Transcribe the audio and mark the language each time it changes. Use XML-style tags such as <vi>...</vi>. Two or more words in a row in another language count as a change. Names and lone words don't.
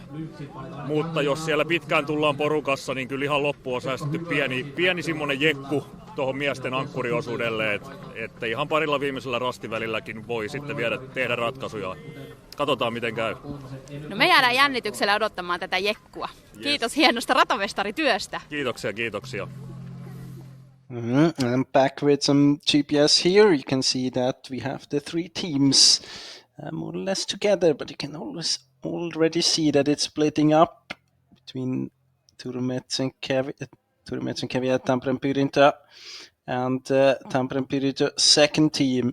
<fi>Mutta jos siellä pitkään tullaan porukassa, niin kyllä ihan loppuun on säästetty pieni semmoinen jekku tuohon miesten ankkuriosuudelle, että ihan parilla viimeisellä rastivälilläkin voi sitten tehdä ratkaisuja. Katsotaan miten käy. No me jäädään jännityksellä odottamaan tätä jekkua.</fi> <en>Yes.</en> <fi>Kiitos hienosta ratamestarityöstä. Kiitoksia.</fi> <en>I'm back with some GPS here. You can see that we have the 3 teams more or less together, but you can already see that it's splitting up between Turun, Merz and Kevätyön, Tampere and Pyrintö, and Tampere and Pyrintö second team.</en>